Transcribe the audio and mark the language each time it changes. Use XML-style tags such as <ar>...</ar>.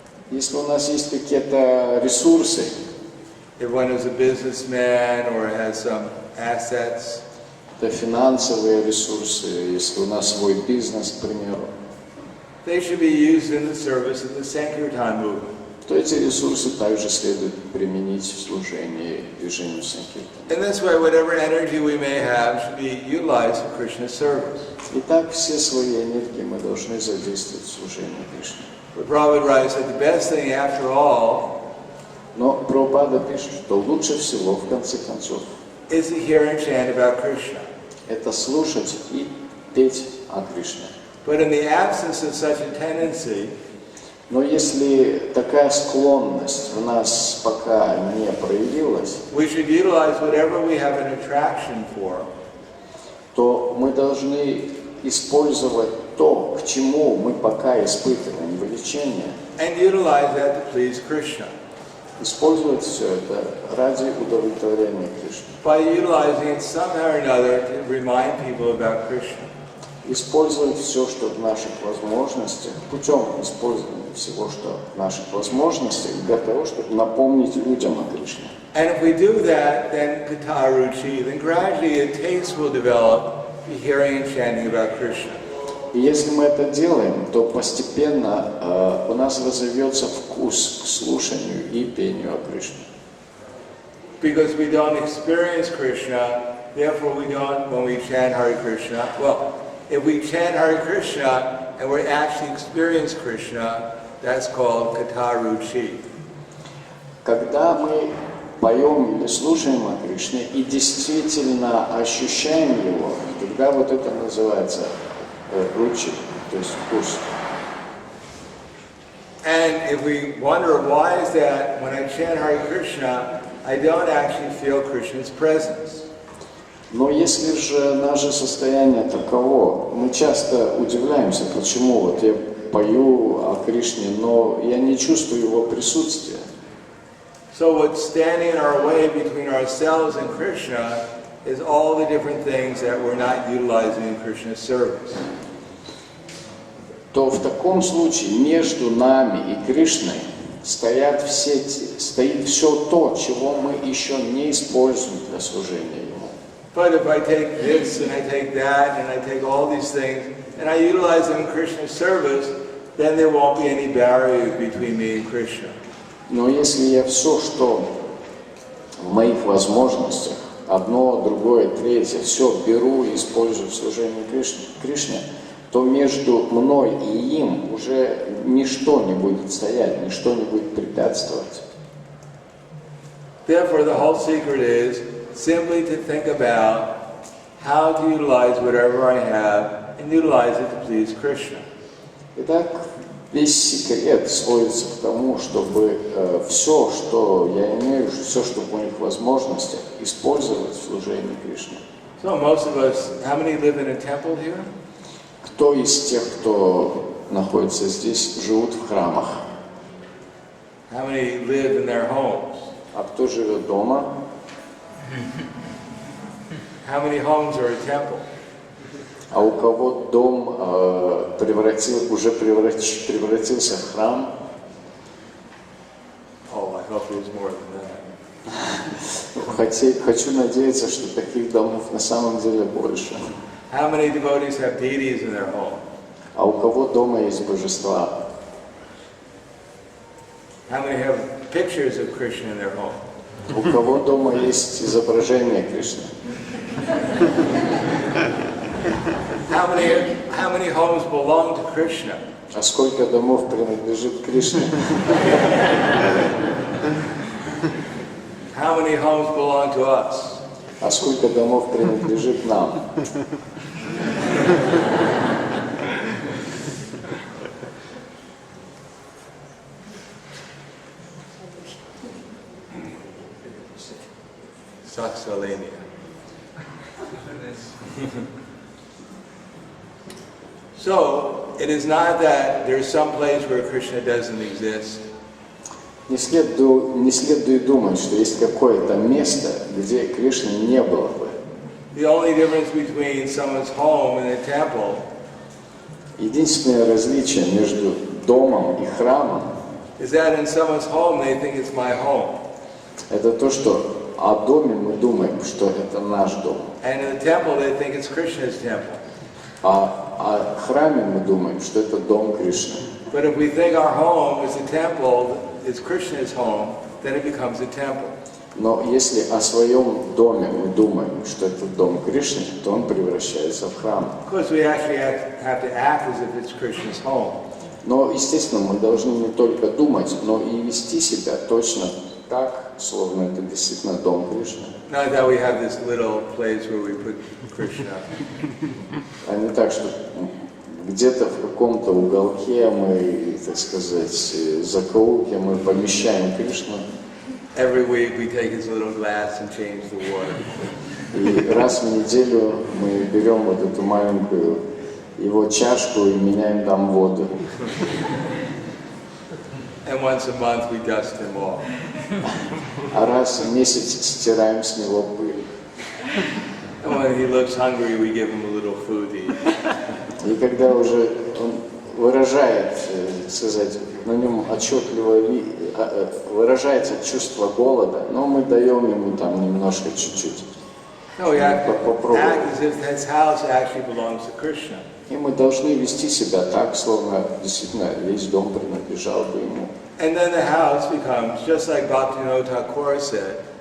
<ru>Если у нас есть какие-то ресурсы,</ru> <en>if one is a businessman or has some assets,</en> <ru>это финансовые ресурсы, если у нас свой бизнес, к примеру,</ru> <en>they should be used in the service of the Sankirtan movement.</en> <ru>то эти ресурсы также следует применить в служении движению Санкиртан.</ru> <en>In this way, whatever energy we may have should be utilized for Krishna's service.</en> <ru>Итак, все свои энергии мы должны задействовать в служении Кришне.</ru> <en>But Prabhupada writes that the best thing after all</en> <ru>Но Прабхупада пишет, что лучше всего, в конце концов,</ru> <en>is to hear and chant about Krishna.</en> <ru>это слушать и петь о Кришне.</ru> <en>But in the absence of such a tendency,</en> <ru>Но если такая склонность в нас пока не проявилась,</ru> <en>we should utilize whatever we have an attraction for,</en> <ru>то мы должны использовать то, к чему мы пока испытываем влечение,</ru> <en>and utilize that to please Krishna.</en> <ru>использовать все это ради удовлетворения Кришны.</ru> <en>By utilizing it somehow or another to remind people about Krishna.</en> <ru>использовать все, что в наших возможностях, путем использования всего, что в наших возможностях, для того, чтобы напомнить людям о Кришне.</ru> <en>And if we do that, then kataruchi, then gradually a taste will develop for hearing and chanting about Krishna.</en> <ru>И если мы это делаем, то постепенно у нас разовьется вкус к слушанию и пению о Кришне.</ru> <en>Because we don't experience Krishna, therefore we don't, when we chant Hare Krishna, well, if we chant Hare Krishna and we actually experience Krishna, that's called kataruchi.</en> <ru>Когда мы поем или слушаем о Кришне и действительно ощущаем его, тогда вот это называется ручи, то есть вкус.</ru> <en>And if we wonder why is that when I chant Hare Krishna, I don't actually feel Krishna's presence.</en> <ru>Но если же наше состояние таково, мы часто удивляемся, почему вот я пою о Кришне, но я не чувствую его присутствия.</ru> <en>So what's standing in our way between ourselves and Krishna is all the different things that we're not utilizing in Krishna's service.</en> <ru>То в таком случае между нами и Кришной стоит все то, чего мы еще не используем для служения Ему.</ru> <en>But if I take this and I take that and I take all these things and I utilize them in Krishna's service, then there won't be any barrier between me and Krishna.</en> <ru>Но если я все, что в моих возможностях, одно, другое, третье, все беру и использую в служении Кришне, то между мной и им уже ничто не будет стоять, ничто не будет препятствовать.</ru> <en>Therefore, the whole secret is simply to think about how to utilize whatever I have and utilize it to please Krishna.</en> <ru>Итак, весь секрет сводится к тому, чтобы все, что я имею, все, что в моих возможностях, использовать в служении Кришне.</ru> <en>So most of us, how many live in a temple here?</en> <ru>Кто из тех, кто находится здесь, живут в храмах?</ru> <en>How many live in their homes?</en> <ru>А кто живет дома?</ru> <en>How many homes are a temple?</en> <ru>А у кого дом уже превратился в храм?</ru> <en>Oh, I hope there's more than that.</en> <ru>Хочу надеяться, что таких домов на самом деле больше.</ru> <en>How many devotees have deities in their home?</en> <ru>А у кого дома есть божества?</ru> <en>How many have pictures of Krishna in their home?</en> <ru>У кого дома есть изображение Кришны?</ru> <en>How many homes belong to Krishna?</en> <ru>А сколько домов принадлежит Кришне?</ru> <en>How many homes belong to us?</en> <ru>А сколько домов принадлежит нам? Saksalenia.</ru> <en>So, it is not that there's some place where Krishna doesn't exist.</en> <ru>Не следует думать, что есть какое-то место, где Кришны не было бы.</ru> <en>The only difference between someone's home and a temple</en> <ru>Единственное различие между домом и храмом</ru> <en>is that in someone's home they think it's my home.</en> <ru>это то, что о доме мы думаем, что это наш дом.</ru> <en>And in the temple they think it's Krishna's temple.</en> <ru>А о храме мы думаем, что это дом Кришны.</ru> <en>But if we think our home is a temple, it's Krishna's home, then it becomes a temple.</en> <ru>Но если о своем доме мы думаем, что это дом Кришны, то он превращается в храм.</ru> <en>Of course, we actually have to act as if it's Krishna's home.</en> <ru>Но, естественно, мы должны не только думать, но и вести себя точно так, словно это действительно дом Кришны.</ru> <en>Not that we have this little place where we put Krishna.</en> <ru>А не так, что где-то в каком-то уголке мы, так сказать, закоулке мы помещаем Кришну.</ru> <en>Every week we take his little glass and change the water.</en> <ru>И раз в неделю мы берем вот эту маленькую его чашку и меняем там воду.</ru> <en>And once a month we dust him off.</en> <ru>А раз в месяц стираем с него пыль.</ru> <en>And when he looks hungry, we give him a little food to eat.</en> <ru>И когда уже он выражает, сказать, на нем отчетливо выражается чувство голода, но мы даем ему там немножко, чуть-чуть.</ru> <en>No, we have to act as if this house actually belongs to Krishna.</en> <ru>И мы должны вести себя так, словно действительно весь дом принадлежал бы ему.</ru> <en>And then the house becomes, just like Bhaktivinoda Thakur said,</en>